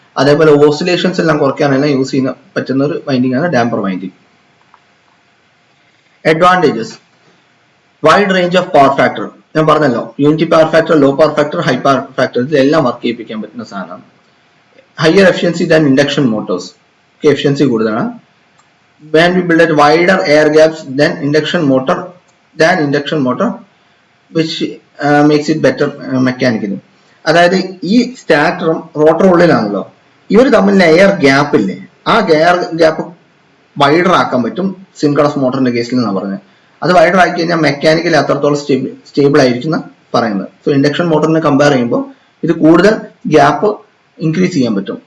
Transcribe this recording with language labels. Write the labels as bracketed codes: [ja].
[ml] അതേപോലെ ഓസിലേഷൻസ് എല്ലാം കുറയ്ക്കാനെല്ലാം യൂസ് ചെയ്യാൻ പറ്റുന്ന ഒരു വൈൻഡിങ് ആണ് damper winding. [en] Advantages: wide range of power factor. [ml] ഞാൻ പറഞ്ഞല്ലോ, unity power factor, low power factor, high power factor, ഇതിലെല്ലാം വർക്ക് ചെയ്യിപ്പിക്കാൻ പറ്റുന്ന സാധനമാണ്. [en] Higher efficiency than induction motors. [ml] Efficiency കൂടുതലാണ്. [en] when we build at wider air gaps than induction motor which makes it better mechanically. [ml] അതായത് ഈ സ്റ്റാർട്ടറും റോട്ടറും ഉള്ളിലാണല്ലോ, ഇവർ തമ്മിലുള്ള air gap ഇല്ലേ, ആ എയർ ഗ്യാപ്പ് വൈഡർ ആക്കാൻ പറ്റും സിൻക്രണസ് മോട്ടറിന്റെ കേസിൽ എന്നാണ് പറഞ്ഞത്. അത് വൈഡർ ആക്കി കഴിഞ്ഞാൽ മെക്കാനിക്കലി അത്രത്തോളം സ്റ്റേബിൾ ആയിരിക്കുന്ന പറയുന്നത്. സോ ഇൻഡക്ഷൻ മോട്ടറിനെ കമ്പയർ ചെയ്യുമ്പോൾ ഇത് കൂടുതൽ ഗ്യാപ്പ് ഇൻക്രീസ് ചെയ്യാൻ പറ്റും.